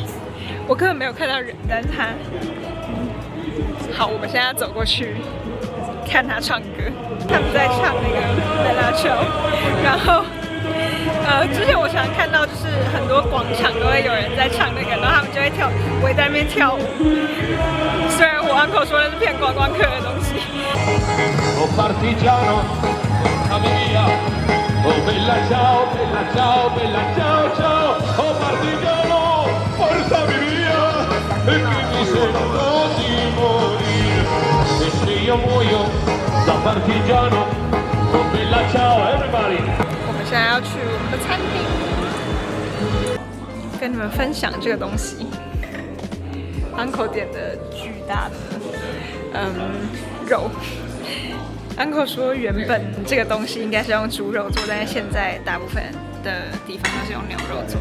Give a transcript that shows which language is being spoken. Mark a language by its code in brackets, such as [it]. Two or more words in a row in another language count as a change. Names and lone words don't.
[zh] 我根本没有看到人，但是他，好，我们现在要走过去看他唱歌。他们在唱那个 Bella Ciao，然后之前我常看到就是很多广场都会有人在唱那个，然后他们就会围在那边跳舞。虽然我 uncle 说的是骗观光客的东西。 [it] Oh partigiano, amiga, oh bella ciao, bella ciao, bella ciao ciao, oh partigiano, forza mia. [zh] 我们现在要去我们的餐厅，跟你们分享这个东西。Uncle 点的巨大的肉。Uncle 说原本这个东西应该是用猪肉做，但是现在大部分的地方都是用牛肉做。